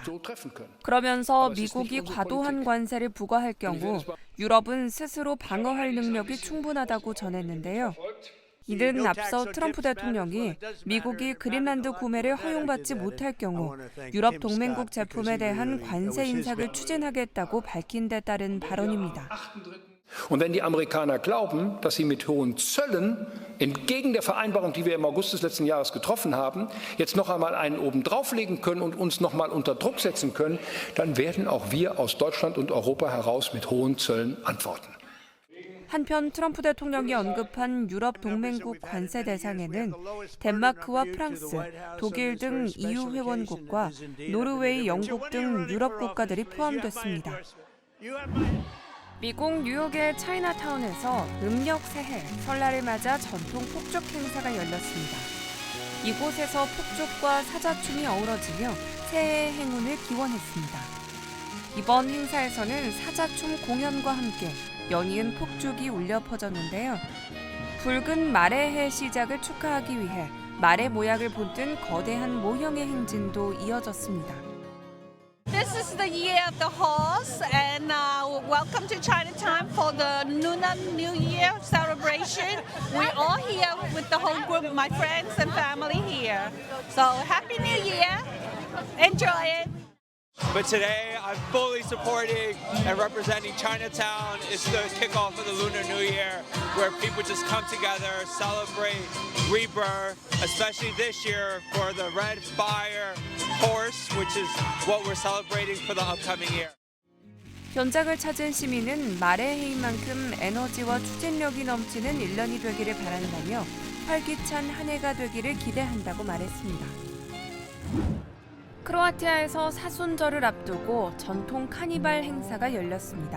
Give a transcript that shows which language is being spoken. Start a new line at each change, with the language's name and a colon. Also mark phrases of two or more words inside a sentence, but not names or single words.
Korean: 그러면서 미국이 과도한 관세를 부과할 경우 유럽은 스스로 방어할 능력이 충분하다고 전했는데요. 이는 앞서 트럼프 대통령이 미국이 그린란드 구매를 허용받지 못할 경우 유럽 동맹국 제품에 대한 관세 인상을 추진하겠다고 밝힌 데 따른 발언입니다.
German: Und wenn die Amerikaner glauben, dass sie mit hohen Zöllen entgegen der Vereinbarung, die wir im August des letzten Jahres getroffen haben, jetzt noch einmal einen oben drauflegen können und uns noch mal unter Druck setzen können, dann werden auch wir aus Deutschland und Europa heraus mit hohen Zöllen antworten.
Korean: 한편 트럼프 대통령이 언급한 유럽 동맹국 관세 대상에는 덴마크와 프랑스, 독일 등 EU 회원국과 노르웨이, 영국 등 유럽 국가들이 포함됐습니다. 미국 뉴욕의 차이나타운에서 음력 새해, 설날을 맞아 전통 폭죽 행사가 열렸습니다. 이곳에서 폭죽과 사자춤이 어우러지며 새해의 행운을 기원했습니다. 이번 행사에서는 사자춤 공연과 함께 연이은 폭죽이 울려 퍼졌는데요. 붉은 말의 해 시작을 축하하기 위해 말의 모양을 본뜬 거대한 모형의 행진도 이어졌습니다.
English: This is the year of the horse, and welcome to Chinatown for the Lunar New Year celebration. We're all here with the whole group, my friends and family here. So Happy New Year! Enjoy it! But today, I'm fully supporting and representing Chinatown. It's the kickoff of the Lunar New Year, where people just come together, celebrate rebirth, especially this year for the Red Fire horse, which is what we're celebrating for the upcoming year.
Korean: 현장을 찾은 시민은 말의 해인 만큼 에너지와 추진력이 넘치는 1년이 되기를 바란다며 활기찬 한 해가 되기를 기대한다고 말했습니다. 크로아티아에서 사순절을 앞두고 전통 카니발 행사가 열렸습니다.